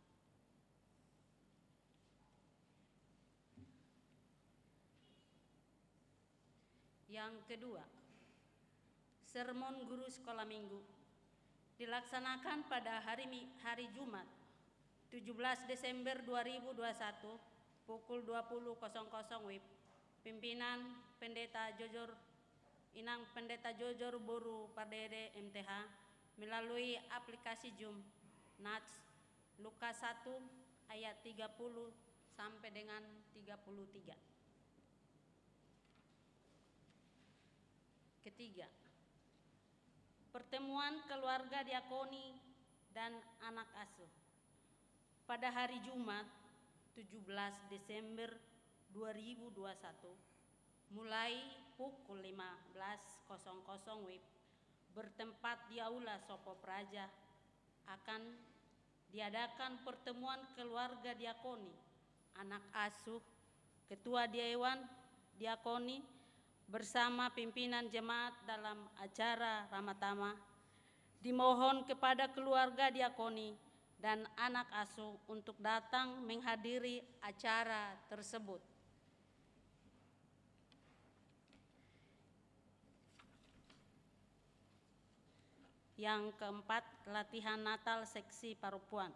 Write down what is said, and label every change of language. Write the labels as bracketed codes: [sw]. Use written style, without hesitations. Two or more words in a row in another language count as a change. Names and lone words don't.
[id] Yang kedua, sermon guru sekolah minggu dilaksanakan pada hari Jumat 17 Desember 2021 pukul 20.00 WIB pimpinan Pendeta Jojor, Inang Pendeta Jojor Boru Pardede MTH melalui aplikasi Zoom Nats Lukas 1 ayat 30 sampai dengan 33. Ketiga, pertemuan keluarga diakoni dan anak asuh pada hari Jumat 17 Desember 2021 mulai pukul 15.00 WIB bertempat di Aula Sopo Praja akan diadakan pertemuan keluarga diakoni, anak asuh, ketua Dewan Diakoni bersama pimpinan jemaat dalam acara Ramatama. Dimohon kepada keluarga diakoni dan anak asuh untuk datang menghadiri acara tersebut. Yang keempat, latihan Natal seksi Parupuan.